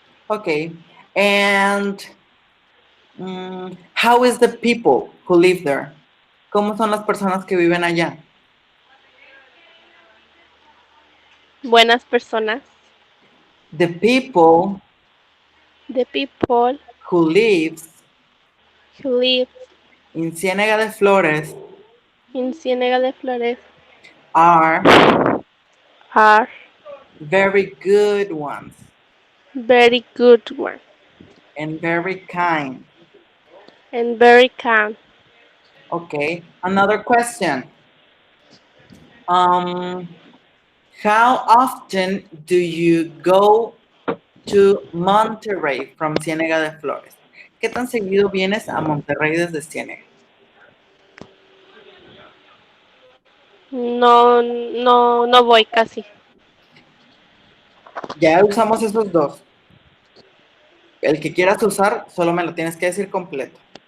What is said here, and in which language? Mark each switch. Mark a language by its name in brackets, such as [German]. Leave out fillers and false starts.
[English] Okay, and how is the people who live there? [Spanish] ¿Cómo son las personas que viven allá? Buenas personas. [English] The people The people who lives who live in Ciénega de Flores in Ciénega de Flores are are very good ones very good one and very kind. and very kind. Okay, another question. Um, how often do you go to Monterrey from Ciénega de Flores? [Spanish] ¿Qué tan seguido vienes a Monterrey desde Ciénega? No, no, no voy casi. Ya usamos esos dos. El que quieras usar, solo me lo tienes que decir completo.